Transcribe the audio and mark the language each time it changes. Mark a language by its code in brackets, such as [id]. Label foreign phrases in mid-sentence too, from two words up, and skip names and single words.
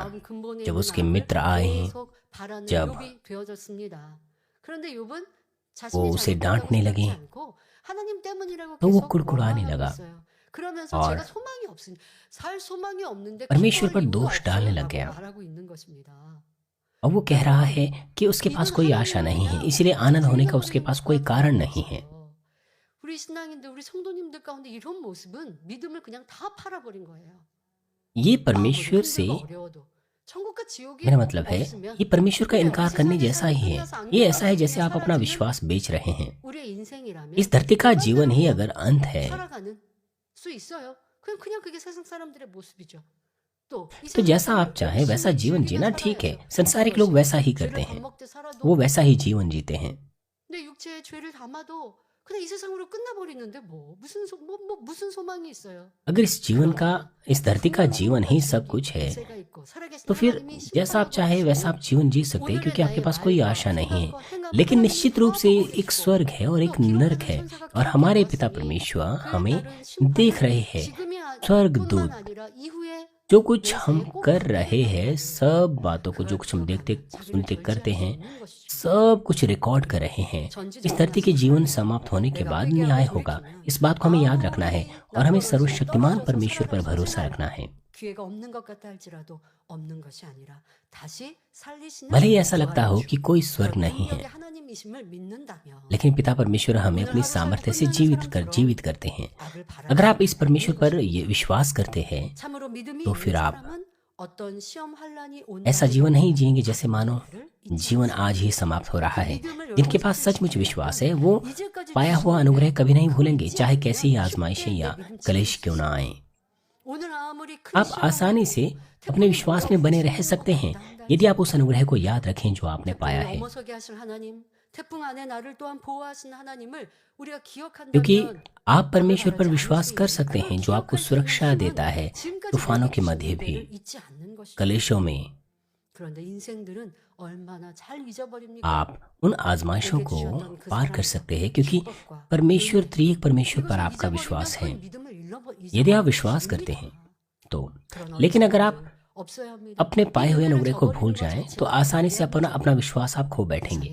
[hi] जब उसके मित्र आए, जब वो उसे डांटने लगे तो वो कुड़कुड़ाने लगा और परमेश्वर पर दोष डालने लग गया। और वो कह रहा है कि उसके पास कोई आशा नहीं है, इसलिए आनंद होने का उसके पास कोई कारण नहीं है। ये परमेश्वर से [ko] 천국과 지옥이 [hi] मेरा मतलब है [ko] 없으면 [hi] ये परमेश्वर का [ko] 그게 [hi] इनकार करने [ko] 세상에 [hi] जैसा ही है। [ko] 끝나서 안 [hi] ये ऐसा है [ko] 끝나서 [hi] जैसे आप अपना [ko] 살아가는 [hi] विश्वास बेच रहे हैं। [ko] 우리의 인생이라면 [hi] इस धरती का [ko] 그런 [hi] जीवन ही [ko] 대로 [hi] अगर अंत है [ko] 살아가는 수 있어요. 그냥 그게 세상 사람들의 모습이죠. 또 이 [hi] तो [ko] 세상 [hi] जैसा आप [ko] 사람은 [hi] चाहें वैसा [ko] 열심히 [hi] जीवन [ko] 즐기며 [hi] जीना ठीक है। [ko] 살아야죠. [hi] संसारिक लोग वैसा ही करते [ko] 죄를 [hi] हैं, [ko] 밥 먹듯 살아도 [hi] वो वैसा ही जीवन जीते हैं। [ko] 내 육체에 죄를 담아도 그냥 이 세상으로 끝나버리는데 무슨 소망이 있어요? [hi] अगर इस जीवन का, इस धरती का जीवन ही सब कुछ है, [ko] 기세가 있고 살아계신 [hi] तो फिर [ko] 하나님이 [hi] जैसा आप चाहे वैसा आप जीवन जी सकते हैं, [ko] 오늘의 [hi] क्योंकि आपके [ko] 나의 [hi] पास कोई [ko] 말과 [hi] आशा नहीं है। [ko] 생각과 행함을 [hi] लेकिन [ko] 하나님이 [hi] निश्चित रूप से [ko] 보아보고 [hi] एक [ko] 계시고 [hi] स्वर्ग है और एक [ko] 또 기록하는 [hi] नरक है, [ko] 천사가 [hi] और हमारे [ko] 기록하고 [hi] पिता [ko] 있으니 [hi] परमेश्वर [ko] 그에 [hi] हमें [ko] 따른 [hi] देख [ko] 심판은 [hi] रहे हैं। [ko] 지금이 [hi] स्वर्गदूत [ko] 뿐만 아니라 이후에 [hi] जो कुछ हम [ko] 내세에 꼭 [hi] कर रहे हैं, [ko] 나타나는 [hi] सब बातों को जो कुछ हम देखते सुनते करते हैं, सब कुछ रिकॉर्ड कर रहे हैं। इस धरती के जीवन समाप्त होने के बाद न्याय होगा। इस बात को हमें याद रखना है और हमें सर्वशक्तिमान परमेश्वर पर भरोसा रखना है। [ko] 기회가 없는 것 같다 할지라도 없는 것이 아니라 다시 살리시는 [hi] भले ही ऐसा लगता हो कि कोई स्वर्ग नहीं है, [ko] 능력의 하나님이심을 믿는다면 [hi] लेकिन पिता परमेश्वर हमें अपनी सामर्थ्य से जीवित करते हैं। [ko] 악을 바라보는 [hi] अगर आप इस परमेश्वर पर ये विश्वास करते हैं, [ko] 참으로 믿음이 [hi] तो [ko] 있는 [hi] फिर आप [ko] 사람은 어떤 시험 환란이 [hi] ऐसा [ko] 온다는 [hi] जीवन नहीं जिएंगे जैसे मानो [ko] 것을 [hi] जीवन आज ही समाप्त हो रहा है। जिनके पास सचमुच विश्वास है, वो [ko] 이제까지 [hi] पाया हुआ अनुग्रह कभी नहीं भूलेंगे, चाहे कैसी ही आजमाइशें या कलेश क्यों ना आए। [ko] 오늘 아무리 큰 [hi] आप [ko] 시험을 [hi] आसानी से अपने विश्वास में बने रह सकते हैं यदि आप उस अनुग्रह को याद रखें जो आपने पाया है, [ko] 넘어서게 하실 하나님, 태풍 안에 나를 또한 보호하신 하나님을 우리가 [hi] क्योंकि [ko] 기억한다면 [hi] आप परमेश्वर पर विश्वास कर सकते हैं जो आपको सुरक्षा देता है तूफानों के मध्य भी, [ko] 잊지 않는 것이죠. [hi] कलेशों में। [ko] 그런데 인생들은 얼마나 잘 잊어버립니까? [hi] आप उन आजमाइशों को पार कर सकते हैं क्योंकि परमेश्वर, त्रिएक परमेश्वर पर आपका विश्वास है। यदि आप विश्वास करते हैं तो, लेकिन अगर आप अपने पाए हुए अनुग्रह को भूल जाएं तो आसानी से अपना विश्वास आप खो बैठेंगे।